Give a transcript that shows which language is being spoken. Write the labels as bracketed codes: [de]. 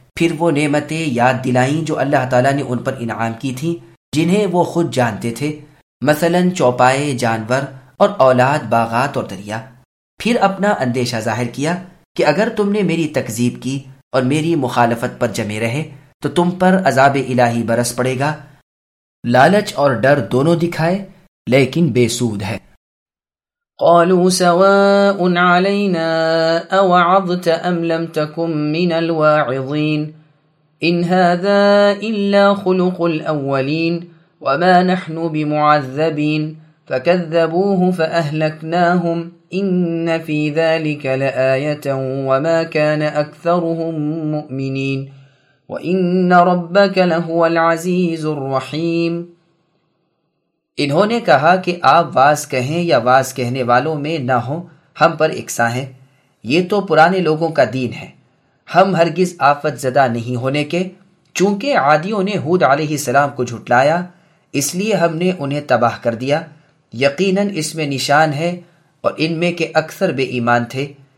[ur] پھر وہ نعمتیں یاد دلائیں جو اللہ تعالیٰ نے ان پر انعام کی تھیں, جنہیں وہ خود جانتے تھے, مثلاً چوپائے, جانور اور اولاد, باغات اور دریا. پھر اپنا اندیشہ ظاہر کیا کہ اگر تم نے میری تکذیب کی اور میری مخالفت پر جمے رہے تو تم پر عذاب الہی برس پڑے گا. لالچ اور ڈر دونوں دکھائے لیکن بے سود ہے. [ar] قالوا سواء علينا اوعظت ام لم تكن من الواعظين ان هذا الا خلق الاولين وما نحن بمعذبين فكذبوه فاهلكناهم ان في ذلك لايه وما كان اكثرهم مؤمنين وان ربك لهو العزيز الرحيم. [ur] انہوں نے کہا کہ آپ واس کہیں یا واس کہنے والوں میں نہ ہوں, ہم پر اکساں ہیں, یہ تو پرانے لوگوں کا دین ہے, ہم ہرگز آفت زدہ نہیں ہونے کے. چونکہ عادیوں نے ہود علیہ السلام کو جھٹلایا اس لیے ہم نے انہیں تباہ کر دیا, یقیناً اس میں نشان ہے اور ان میں کے اکثر بے ایمان تھے.